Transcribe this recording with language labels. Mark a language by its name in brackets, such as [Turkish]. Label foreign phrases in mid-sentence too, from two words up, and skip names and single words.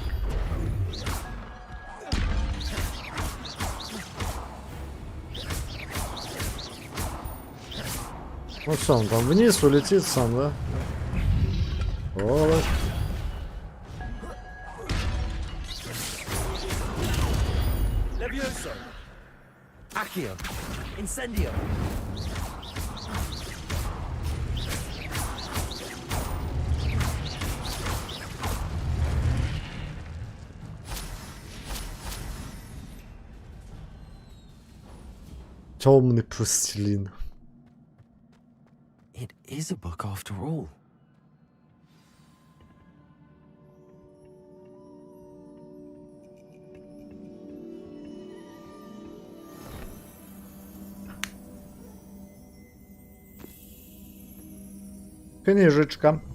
[Russian] Ну что, он там вниз улетит сам, да? Вот. Levioso. Accio. Incendio. Темный пластилин. [English] It is a book after all. [Russian] Книжечка.